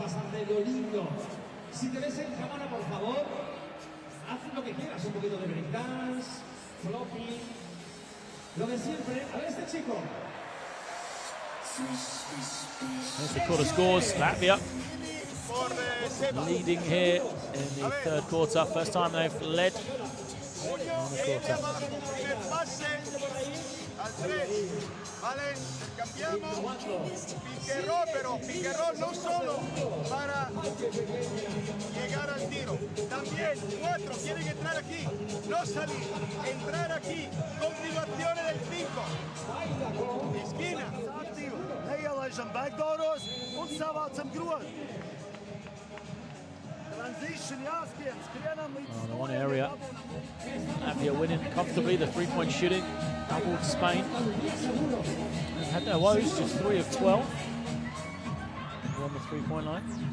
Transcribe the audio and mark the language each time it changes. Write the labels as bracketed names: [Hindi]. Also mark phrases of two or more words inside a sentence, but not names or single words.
[English] There's the quarter scores. Latvia leading here in the third quarter. First time they've led in the quarter. [Spanish] Pero Piqueró no solo para llegar al tiro, también 4 quieren entrar aquí, no salir, entrar aquí, continuaciones del 5, esquina, [Latvian] aktīvi, neielaižam backdooros un savācam grozu. [English] Oh, the one area. Latvia winning comfortably, the 3-point shooting. Doubled Spain. They've had their woes, just 3 of 12. On the 3-point line.